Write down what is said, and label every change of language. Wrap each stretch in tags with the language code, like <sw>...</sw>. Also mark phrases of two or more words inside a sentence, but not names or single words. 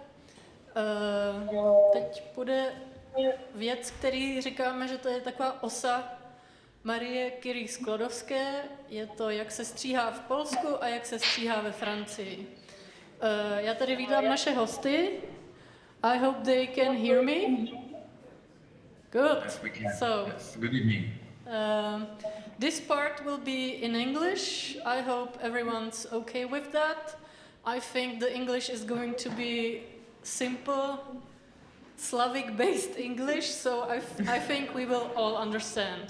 <cs>Teď bude věc, který říkáme, že to je taková osa Marie Curie Sklodowské. Je to, jak se stříhá v Polsku a jak se stříhá ve Francii. Já tady vítám naše hosty.</cs> <en>I hope they can hear me. Good. Yes, we can. So, yes. Good evening. This part will be in English. I hope everyone's okay with that. I think the English is going to be simple, Slavic-based English, so I think we will all understand.</en>